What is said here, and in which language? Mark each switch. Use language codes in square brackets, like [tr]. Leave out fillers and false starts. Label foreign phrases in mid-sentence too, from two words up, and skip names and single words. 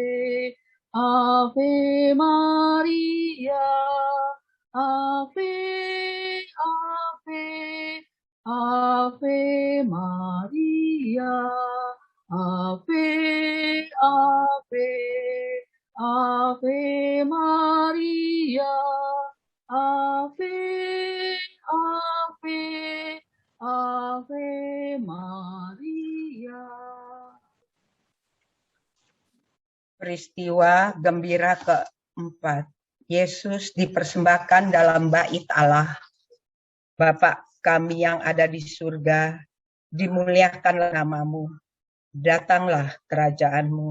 [la] Ave Maria, Ave, Ave, Ave Maria, Ave, Ave, Ave Maria, Ave, Ave, Ave Maria. [id] Peristiwa gembira keempat. Yesus dipersembahkan dalam bait Allah. Bapa kami yang ada di surga, dimuliakanlah nama-Mu. Datanglah kerajaan-Mu.